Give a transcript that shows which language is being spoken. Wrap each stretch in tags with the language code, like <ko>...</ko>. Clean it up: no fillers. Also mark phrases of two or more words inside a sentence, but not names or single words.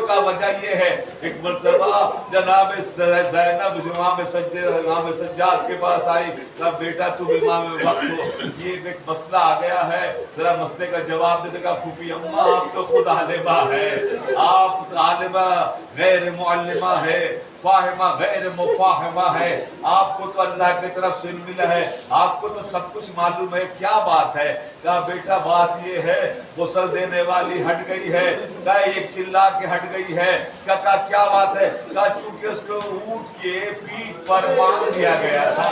<ur>کہا وجہ یہ ہے، ایک مرتبہ جناب زینب امام سجاد کے پاس آئی، کہا بیٹا تم امام وقت ہو، یہ ایک مسئلہ آ گیا ہے، ذرا مسئلے کا جواب دے دے۔ کہا پھوپھی اماں آپ تو خود عالمہ ہے، آپ</ur> <ar>عالمہ غیر معلمہ</ar> <ur>ہے،</ur> <ar>فهمة غير مفهمة है।</ar> <ur>آپ کو تو اللہ کی طرف سے ملا ہے، آپ کو تو سب کچھ معلوم ہے، کیا بات ہے? کہا بیٹا بات یہ ہے، غسل دینے والی ہٹ گئی ہے. کہا ایک چلا کے ہٹ گئی ہے۔ کہا کیا بات ہے? کہا چونکہ اس کو اونٹ کے پیٹھ پر باندھ دیا گیا تھا.</ur>